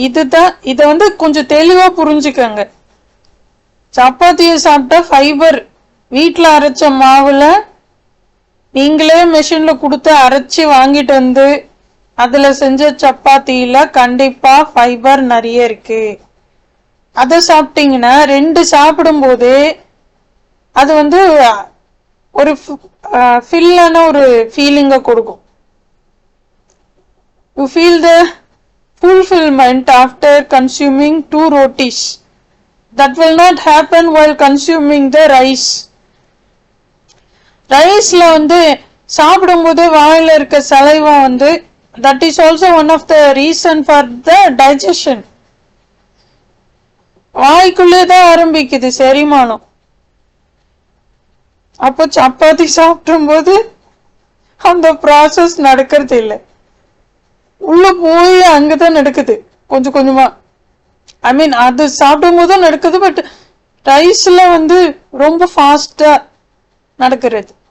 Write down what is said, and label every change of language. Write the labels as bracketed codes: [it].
[ta] இதுதான் இத கொஞ்சம் தெளிவா புரிஞ்சுக்கங்க. சப்பாத்தியை சாப்பிட்டா ஃபைபர் வீட்டுல அரைச்ச மாவுல நீங்களே மெஷின்ல கொடுத்து அரைச்சி வாங்கிட்டு அதுல செஞ்ச சப்பாத்தியில கண்டிப்பா ஃபைபர் நிறைய இருக்கு. அதை சாப்பிட்டீங்கன்னா 2 சாப்பிடும் போது அது ஒரு ஃபில்லான ஒரு ஃபீலிங்க கொடுக்கும். [en] You feel the fulfillment after consuming 2 rotis. That will not happen while consuming the rice. [ta] ரைஸ்ல சாப்பிடும் போது வாயில இருக்க saliva [en] that is also one of the reason for the digestion. [ta] வாய்க்குள்ளேதான் ஆரம்பிக்குது செரிமானம். அப்போ சப்பாத்தி சாப்பிடும் போது அந்த ப்ராசஸ் நடக்கிறது இல்லை, உள்ள போய் அங்கதான் நடக்குது கொஞ்சம் கொஞ்சமா. ஐ மீன் அது சாப்பிடும் போதும் நடக்குது, பட் ரைஸ்ல ரொம்ப ஃபாஸ்டா நடக்கிறது.